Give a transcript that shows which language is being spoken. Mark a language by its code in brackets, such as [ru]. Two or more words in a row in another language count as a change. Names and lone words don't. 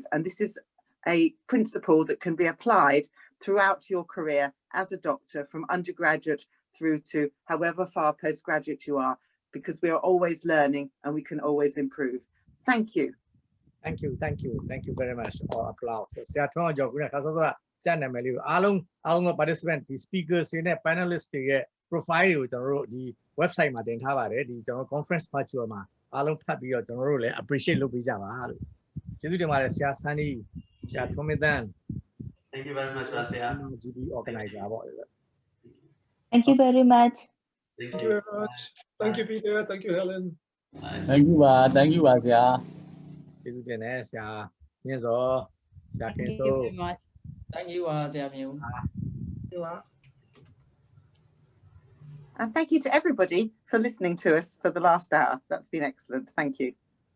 [en] And this is a principle that can be applied throughout your career as a doctor, from undergraduate through to however far postgraduate you are, because we are always learning and we can always improve. Thank you. Thank you very much. All applause. [my] ဆရာထွန်းအောင်ကျော်ခုနကဆောဆောကဆရာနာမည်လေးကိုအားလုံးက participant ဒီ speakers တွေနဲ့ panelists တွေရဲ့ profile တွေကိုကျွန်တော်တို့ဒီ website မှာတင်ထားပါတယ်ဒီကျွန်တော် [en] conference virtual [my] မှာအားလုံးဖတ်ပြီးတော့ကျွန်တော်တို့လည်း appreciate လုပ်ပေးကြပါလို့ကျေးဇူးတင်ပါတယ်ဆရာ Sunny ဆရာထွန်းမင်းသန်း [en] Thank you very much [my] ပါဆရာ [en] GP organizer ပေါ့ Thank you very much. Thank you very much. Thank you, Peter. Thank you, Helen. Thank you [my] ပါဆရာ ကျေးဇူးတင်တယ်ဆရာမြင့်စောဆရာခင် [en] Thank [my] စိုး [en] you very much. Thank you [my] ပါဆရာမြင့်ဦး [en] And thank you to everybody for listening to us for the last hour. That's been excellent. Thank you.